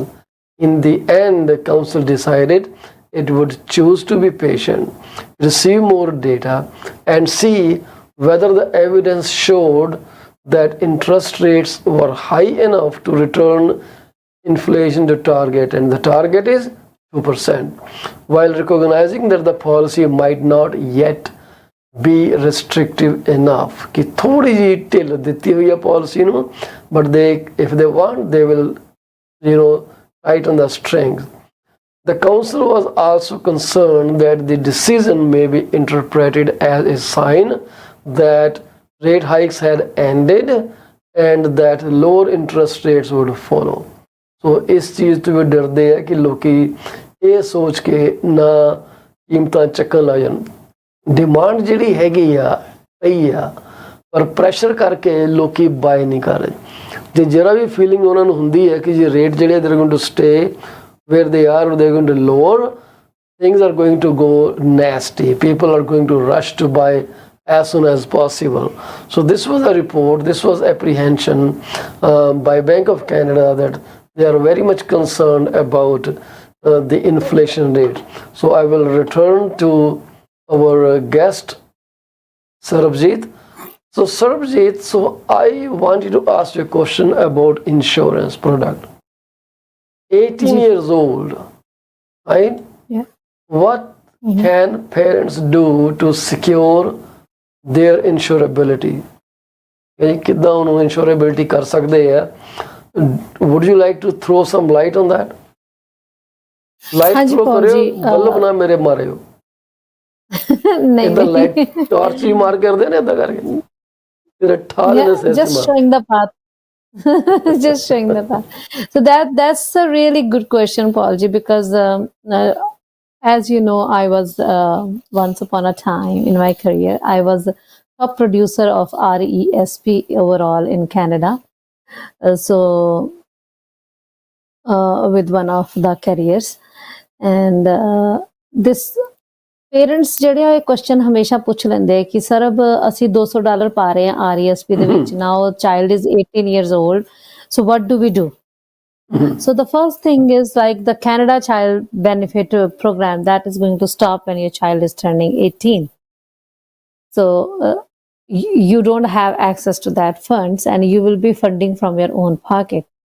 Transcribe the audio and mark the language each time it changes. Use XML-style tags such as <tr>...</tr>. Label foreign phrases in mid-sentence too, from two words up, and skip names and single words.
<en>In the end, the council decided it would choose to be patient, receive more data, and see whether the evidence showed that interest rates were high enough to return inflation to target, and the target is 2%, while recognizing that the policy might not yet be restrictive enough.</en> <pa>ਕਿ ਥੋੜ੍ਹੀ ਜੀ ਢਿੱਲ ਦਿੱਤੀ ਹੋਈ ਹੈ policy ਨੂੰ,</pa> <en>but if they want, they will tighten the strings. The council was also concerned that the decision may be interpreted as a sign that rate hikes had ended and that lower interest rates would follow.</en> <pa>So ਇਸ ਚੀਜ਼ ਤੋਂ ਵੀ ਡਰਦੇ ਆ ਕਿ ਲੋਕੀ ਇਹ ਸੋਚ ਕੇ ਨਾ ਕੀਮਤਾਂ ਚੱਕਣ ਲੱਗ ਜਾਣ. ਡਿਮਾਂਡ ਜਿਹੜੀ ਹੈਗੀ ਆ ਪਈ ਆ, ਪਰ ਪ੍ਰੈਸ਼ਰ ਕਰਕੇ ਲੋਕੀ ਬਾਏ ਨਹੀਂ ਕਰ ਰਹੇ. ਜੇ ਜਰਾ ਵੀ ਫੀਲਿੰਗ ਉਹਨਾਂ ਨੂੰ ਹੁੰਦੀ ਹੈ ਕਿ ਜੇ ਰੇਟ ਜਿਹੜੇ</pa> <en>they're going to stay where they are or they're going to lower, things are going to go nasty. People are going to rush to buy as soon as possible. So this was a report, this was apprehension by Bank of Canada that they are very much concerned about the inflation rate. So I will return to our guest, Sarabjit. So Sarabjit, so I want you to ask you a question about insurance product. 18 years old, right? Yeah. What can parents do to secure their insurability?</en> <pa>ਕਿੱਦਾਂ ਉਹਨੂੰ insurability ਕਰ ਸਕਦੇ ਆ?</pa> <en>Would you like to throw some light on that? Light throw</en> <pa>ਕਰਿਓ, ਬੱਲਬ ਨਾ ਮੇਰੇ ਮਾਰਿਓ. ਨਹੀਂ ਇਦਾਂ ਲਾਈਟ ਟਾਰਚ ਹੀ ਮਾਰ ਕਰਦੇ ਨੇ ਇਦਾਂ ਕਰਕੇ. ਤੇਰੇ ਠਾਲ ਨੇ ਸੇ</pa> <en>just showing the path. Just showing the path. So that's a really good question, Paulji, because as you know, I was once upon a time in my career, I was top producer of RESP overall in Canada. So with one of the carriers, and this</en> <pa>ਪੇਰੈਂਟਸ ਜਿਹੜੇ ਆ ਇਹ ਕੁਐਸਚਨ ਹਮੇਸ਼ਾ ਪੁੱਛ ਲੈਂਦੇ ਕਿ ਸਰ ਅਸੀਂ $200 ਪਾ ਰਹੇ ਹਾਂ RESP ਦੇ ਵਿੱਚ. ਨਾ ਉਹ</pa> <en>child is 18 years old, So what do we do? So the first thing is like the Canada Child Benefit Program that is going to stop when your child is turning 18. So you don't have access to that funds, and you will be funding from your own pocket.</en>